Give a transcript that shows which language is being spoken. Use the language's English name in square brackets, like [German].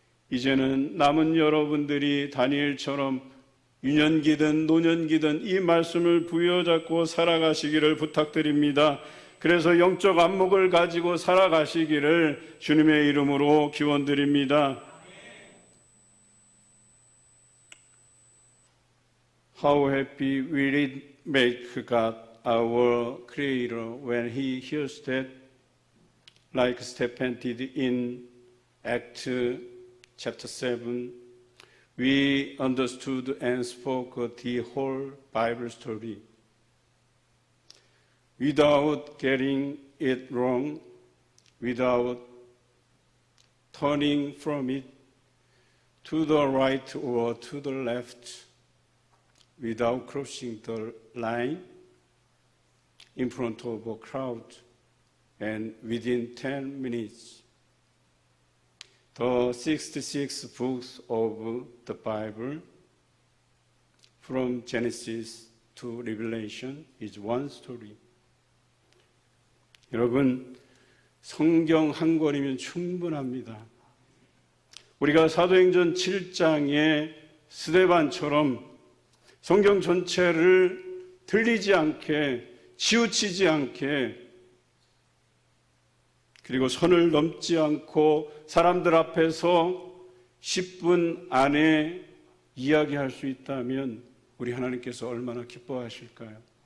[Korean] 이제는 남은 여러분들이 다니엘처럼 유년기든 노년기든 이 말씀을 부여잡고 살아가시기를 부탁드립니다. 그래서 영적 안목을 가지고 살아가시기를 주님의 이름으로 기원드립니다. [English] How happy will it make God our Creator when He hears that, like Stephen did in Acts chapter 7, we understood and spoke the whole Bible story. without getting it wrong, without turning from it to the right or to the left, without crossing the line in front of a crowd, and within 10 minutes. The 66 books of the Bible, from Genesis to Revelation, is one story. [Korean] 여러분, 성경 한 권이면 충분합니다. 우리가 사도행전 7장의 스데반처럼 성경 전체를 들리지 않게, 치우치지 않게, 그리고 선을 넘지 않고 사람들 앞에서 10분 안에 이야기할 수 있다면 우리 하나님께서 얼마나 기뻐하실까요?